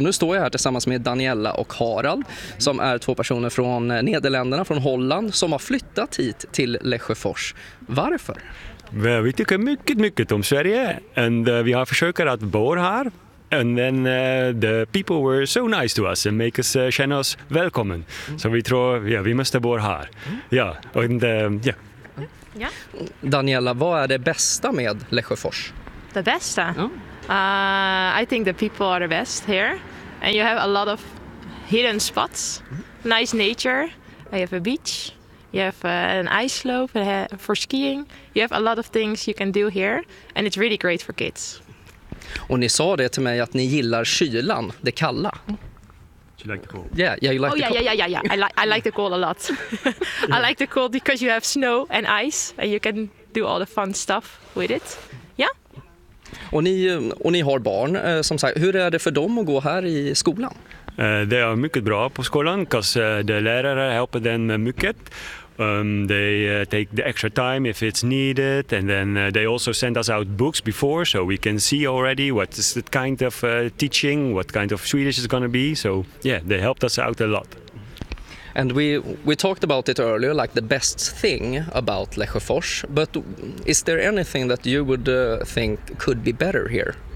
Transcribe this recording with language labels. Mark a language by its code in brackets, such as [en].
[sv] Och nu står jag här tillsammans med Daniela och Harald som är två personer från Nederländerna, från Holland, som har flyttat hit till Lesjöfors. Varför? Well, vi tycker mycket, mycket om Sverige, and vi har försökt att bo här. [en] And then the people were so nice to us and make us [sv] känna oss välkommen. Så vi tror, ja, vi måste bo här. Ja, Ja. Daniela, vad är det bästa med Lesjöfors? The bästa? [en] I think the people are the best here. And you have a lot of hidden spots. Nice nature. You have a beach. You have an ice slope for skiing. You have a lot of things you can do here. And it's really great for kids. [sv] Och ni sa det till mig att ni gillar kylan, det kalla. [en] You like the cold. Yeah, yeah, you like I like the cold a lot. I like the cold because you have snow and ice and you can do all the fun stuff with it. Yeah. [sv] Och ni har barn, som sagt, hur är det för dem att gå här i skolan? Det är mycket bra på skolan, [en] because the [sv] lärare hjälper dem mycket. [en] They take the extra time if it's needed, and then they also send us out books before, so we can see already what is the kind of teaching, what kind of Swedish is going to be. So yeah, they helped us out a lot. And we talked about it earlier, like the best thing about Lesjöfors, but is there anything that you would think could be better here?